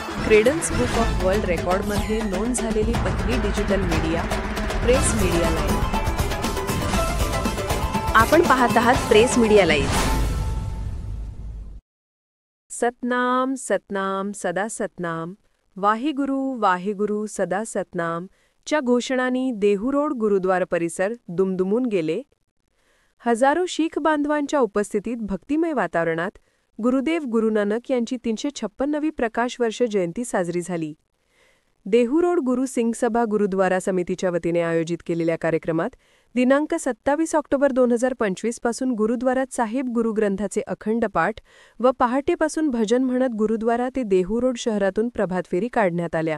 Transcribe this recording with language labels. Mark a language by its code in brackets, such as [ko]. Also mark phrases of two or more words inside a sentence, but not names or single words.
[mr] फ्रीडम्स बुक ऑफ वर्ल्ड रेकॉर्डमध्ये नोंद झालेली पहिली [en] digital media [mr] प्रेस मीडिया लाईव्ह। आपण पाहत आहात प्रेस मीडिया लाईव्ह। [pa] ਸਤਨਾਮ ਸਤਨਾਮ ਸਦਾ ਸਤਨਾਮ, ਵਾਹਿਗੁਰੂ ਵਾਹਿਗੁਰੂ ਸਦਾ ਸਤਨਾਮ [mr] च्या घोषणांनी देहू रोड गुरुद्वारा परिसर दुमदुमून गेले। हजारो शीख बांधवांच्या उपस्थितीत भक्तिमय वातावरणात गुरुदेव गुरु नानक यांची 356वी प्रकाश वर्ष जयंती साजरी झाली। देहू रोड गुरु सिंग सभा गुरुद्वारा समितीच्या वतीने आयोजित केलेल्या कार्यक्रमात दिनांक 27 ऑक्टोबर 2025 पासून गुरुद्वारात साहेब गुरु ग्रंथाचे अखंड पाठ व पहाटेपासून भजन म्हणत गुरुद्वारा ते देहू रोड शहरातून प्रभात फेरी काढण्यात आल्या।